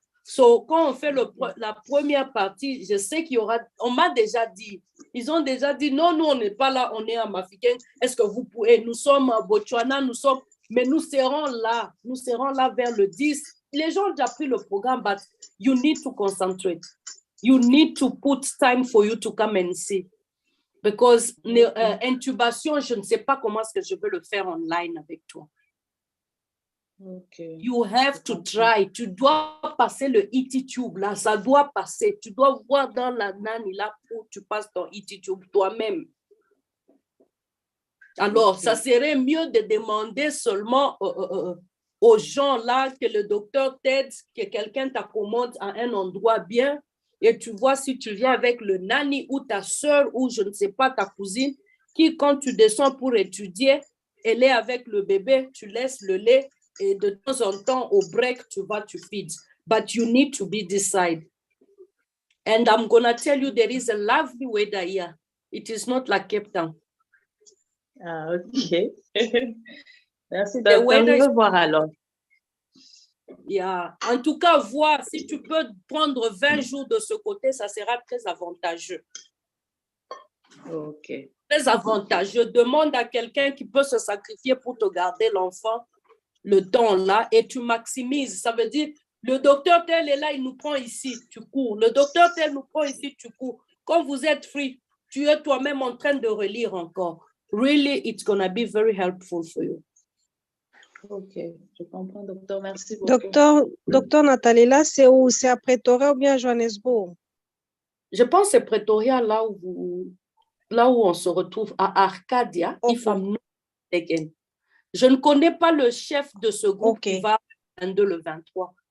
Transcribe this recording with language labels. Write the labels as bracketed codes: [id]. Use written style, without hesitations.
[fr] So, quand on fait la première partie, je sais qu'il y aura, on m'a déjà dit, ils ont déjà dit, non, nous, on n'est pas là, on est à Mafikeng. Est-ce que vous pouvez, nous sommes à Botswana, mais nous serons là vers le 10. Les gens ont déjà pris le programme, [en] but you need to concentrate. You need to put time for you to come and see. Because [fr] intubation, je ne sais pas comment est-ce que je veux le faire online avec toi. [en] Okay. You have to try. [fr] Tu dois passer le ET tube là, ça doit passer. Tu dois voir dans la nani là pour tu passes ton ET tube toi-même. Alors, ça serait mieux de demander seulement aux gens là que le docteur t'aide, que quelqu'un t'accommode à un endroit bien et tu vois si tu viens avec le nani ou ta soeur ou je ne sais pas ta cousine qui quand tu descends pour étudier, elle est avec le bébé, tu laisses le lait. Et de temps en temps, au break, tu feed. [en] But you need to be this side. And I'm going to tell you, there is a lovely weather here. It is not like Cape Town. [fr] Okay. Merci. On va voir alors. [en] Yeah. [fr] En tout cas, voir si tu peux prendre 20 jours de ce côté, ça sera très avantageux. Ok. Très avantageux. Demande à quelqu'un qui peut se sacrifier pour te garder l'enfant le temps là et tu maximises. Ça veut dire Le docteur tel est là, il nous prend ici, tu cours. Le docteur tel nous prend ici, tu cours. Quand vous êtes free, tu es toi-même en train de relire encore. [en] Really, it's gonna be very helpful for you. [fr] Ok, je comprends, docteur. Merci beaucoup. Docteur Nathalie, là, c'est où? C'est à Pretoria ou bien à Johannesburg? Je pense que c'est Pretoria, là où on se retrouve, à Arcadia, [en] if I'm not mistaken. [fr] Je ne connais pas le chef de ce groupe qui va le 22, le 23.